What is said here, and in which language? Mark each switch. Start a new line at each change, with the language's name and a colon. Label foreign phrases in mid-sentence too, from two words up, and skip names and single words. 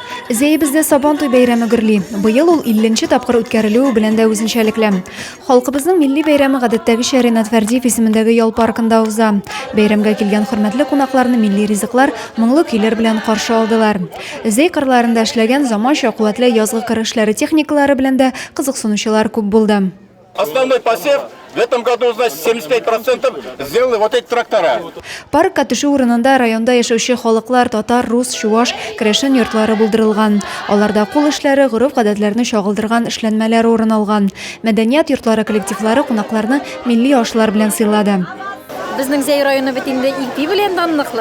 Tatar: Зәйбездә Сабантуй бәйрәме гөрли. Быел ул 50-нче тапкыр үткәрелү белән дә үзенчәлекле. Халкыбызның милли бәйрәме гадәттәге Ринат Фәрдиев исемендәге ял паркында уза. Бәйрәмгә килгән хөрмәтле кунакларны милли ризыклар, моңлы көйләр белән каршы алдылар. Зәй кырларында эшләгән заманча куәтле язгы кыр эшләре техникалары белән дә кызыксынучылар күп булды.
Russian: Основной посев в этом году, значит, 75% сделали вот эти трактора.
Tatar: Паркка төшү урынында районда яшәүче халыклар татар, рус, чуаш, керәшен йортлары булдырылган. Аларда кул эшләре, гореф-гадәтләрне чагылдырган эшләнмәләр урын алган. Мәдәният йортлары коллективлары кунакларны милли ашлар белән сыйлады. Безнең Зәй районы бит инде ипи белән данлыклы.